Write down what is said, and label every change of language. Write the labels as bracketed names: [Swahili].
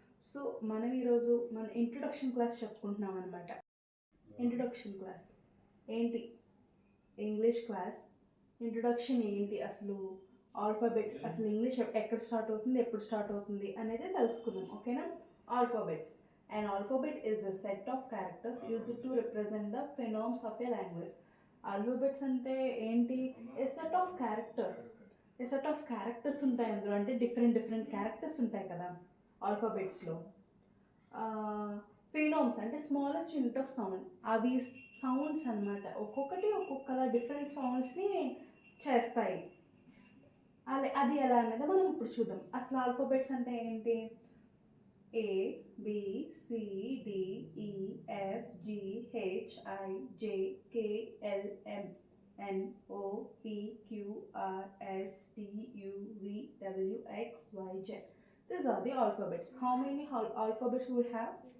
[Telugu] So మనం ఈరోజు మన ఇంట్రొడక్షన్ క్లాస్ చెప్పుకుంటున్నాం అనమాట. ఇంట్రొడక్షన్ క్లాస్ ఏంటి? English class. ఇంట్రొడక్షన్ ఏంటి అసలు, ఆల్ఫాబెట్స్ అసలు ఇంగ్లీష్ ఎక్కడ స్టార్ట్ అవుతుంది, ఎప్పుడు స్టార్ట్ అవుతుంది అనేది తెలుసుకుందాం. ఓకేనా? Alphabets. [English] An alphabet is a set of characters used to represent the phonemes of a language. [Telugu] Alphabets అంటే ఏంటి? [English] A set of characters. A set of characters [Telugu] ఉంటాయి అందులో. అంటే డిఫరెంట్ క్యారెక్టర్స్ ఉంటాయి కదా ఆల్ఫాబెట్స్లో. ఫినోమ్స్ అంటే [English] Smallest unit of sound. [Telugu] అవి సౌండ్స్ అనమాట. ఒక్కొక్కటి ఒక్కొక్కలా డిఫరెంట్ సౌండ్స్ని చేస్తాయి. అది ఎలా అనేది మనం ఇప్పుడు చూద్దాం. అసలు ఆల్ఫాబెట్స్ అంటే ఏంటి? [English] A, B, C, D, E, F, G, H, I, J, K, L, M, N, O, P, Q, R, S, T, U, V, W, X, Y, Z. These are the alphabets. How many alphabets we have?